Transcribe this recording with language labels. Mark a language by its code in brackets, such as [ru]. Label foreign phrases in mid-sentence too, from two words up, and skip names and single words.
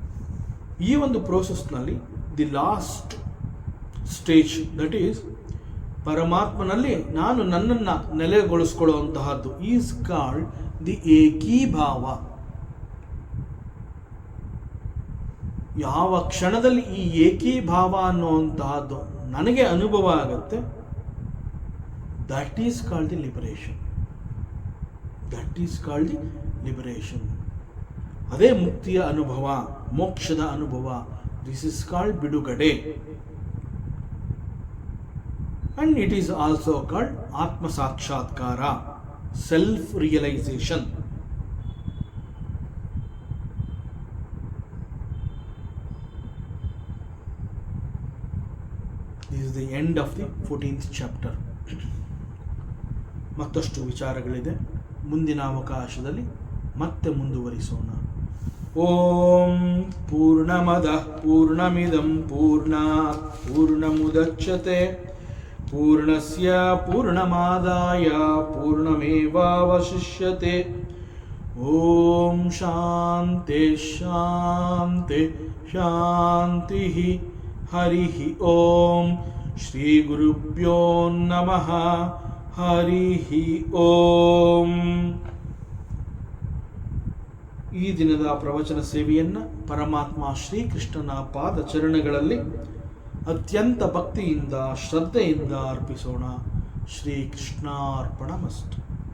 [kn] ಈ ಒಂದು ಪ್ರೋಸೆಸ್ನಲ್ಲಿ [en] the last stage, that is [kn] ಪರಮಾತ್ಮನಲ್ಲಿ ನಾನು ನನ್ನನ್ನು ನೆಲೆಗೊಳಿಸ್ಕೊಳ್ಳುವಂತಹದ್ದು [en] is called the [kn] ಏಕೀಭಾವ. ಯಾವ ಕ್ಷಣದಲ್ಲಿ ಈ ಏಕೀಭಾವ ಅನ್ನುವಂತಹದ್ದು ನನಗೆ ಅನುಭವ ಆಗುತ್ತೆ, [en] that is called the liberation. that is called the liberation. [kn] ಅದೇ ಮುಕ್ತಿಯ ಅನುಭವ, ಮೋಕ್ಷದ ಅನುಭವ. [en] this is called ಬಿಡುಗಡೆ. and it is also called [kn] ಆತ್ಮ ಸಾಕ್ಷಾತ್ಕಾರ, [en] self realisation. this is the end of the 14th chapter. [kn] ಮತ್ತಷ್ಟು ವಿಚಾರಗಳಿದೆ, ಮುಂದಿನ ಅವಕಾಶದಲ್ಲಿ ಮತ್ತೆ ಮುಂದುವರಿಸೋಣ. [sa] ಓಂ ಪೂರ್ಣಮದಃ ಪೂರ್ಣಮಿದಂ ಪೂರ್ಣಾತ್ ಪೂರ್ಣಮುದಚ್ಯತೆ ಪೂರ್ಣಸ್ಯ ಪೂರ್ಣಮಾದಾಯ ಪೂರ್ಣಮೇವಾವಶಿಷ್ಯತೆ. ಓಂ ಶಾಂತಿ ಶಾಂತಿ ಶಾಂತಿ. ಹರಿ ಓಂ. ಶ್ರೀ ಗುರುಭ್ಯೋ ನಮಃ. ಹರಿ ಓಂ. [kn] ಈ ದಿನದ ಪ್ರವಚನ ಸೇವೆಯನ್ನು ಪರಮಾತ್ಮ ಶ್ರೀಕೃಷ್ಣನ ಪಾದ ಚರಣಗಳಲ್ಲಿ ಅತ್ಯಂತ ಭಕ್ತಿಯಿಂದ ಶ್ರದ್ಧೆಯಿಂದ ಅರ್ಪಿಸೋಣ. [sa] ಶ್ರೀಕೃಷ್ಣಾರ್ಪಣಮಸ್ತು.